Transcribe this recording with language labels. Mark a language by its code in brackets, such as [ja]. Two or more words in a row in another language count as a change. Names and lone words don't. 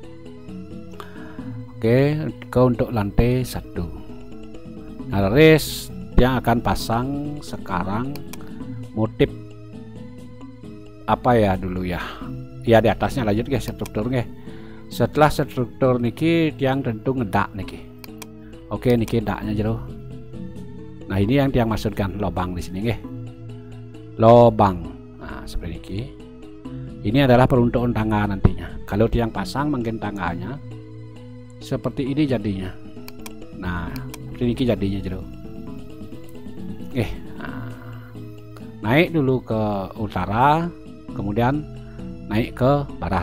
[id] Oke, untuk lantai 1. Nah, res yang akan pasang sekarang motif apa ya dulu ya. Ya, di atasnya lanjut struktur Setelah struktur [ban] niki tiang [id] tentu ngedak niki. Oke, niki daknya jero. Nah ini yang tiang maksudkan lobang di sini nggih. Lobang. Nah seperti ini. Ini adalah peruntukan tangga nantinya. Kalau tiang pasang mungkin tangganya seperti ini jadinya. Nah seperti ini jadinya jero. Nah, naik dulu ke utara, kemudian naik ke barat.